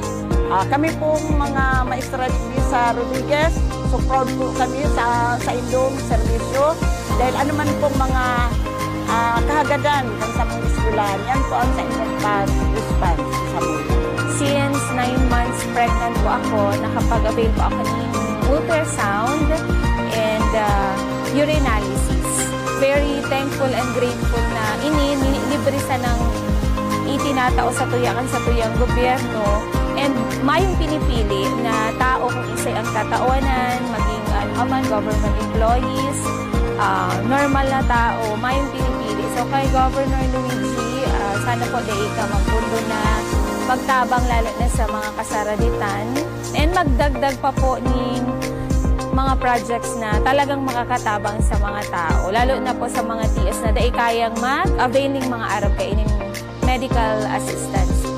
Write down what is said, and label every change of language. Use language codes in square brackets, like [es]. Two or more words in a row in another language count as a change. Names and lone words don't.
[tl] Kami pong mga maestra dito sa Rodriguez, [en] so proud [tl] po kami sa indong serbisyo dahil anuman pong mga kahagadan kan sa mga eskwelahan, yan po ang sa inyong pag-response sa mga. Since 9 months pregnant po ako, nakapag-avail po ako ng [en] ultrasound and urinalysis. Very thankful and grateful [tl] na libre sa ng itinatao sa tuyang gobyerno. And mayong pinipili na tao kung isa'y ang tatawanan, maging [en] government employees, [tl] normal na tao, mayong pinipili sa So kay Governor Luigi, sana po di ka magpundo na magtabang lalo na sa mga kasaraditan and magdagdag pa po ng mga projects na talagang makakatabang sa mga tao, lalo na po sa mga TS na dai kayang mag-avail ng mga araw kainin medical assistance po.